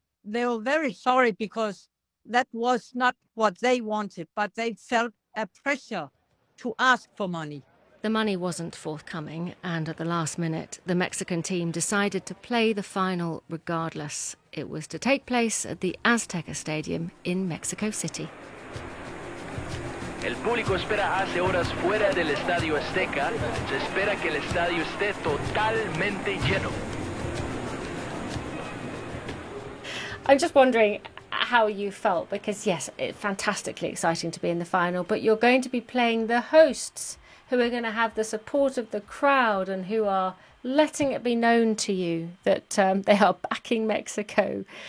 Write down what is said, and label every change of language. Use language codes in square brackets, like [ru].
[en] They were very sorry because that was not what they wanted, but they felt a pressure to ask for money. The money wasn't forthcoming, and at the last minute, the Mexican team decided to play the final regardless. It was to take place at the Azteca Stadium in Mexico City. [es] El público espera hace horas fuera del Estadio Azteca. Se espera que el estadio esté totalmente lleno. [en] I'm just wondering how you felt, because yes, it's fantastically exciting to be in the final, but you're going to be playing the hosts, who are going to have the support of the crowd and who are letting it be known to you that they are backing Mexico.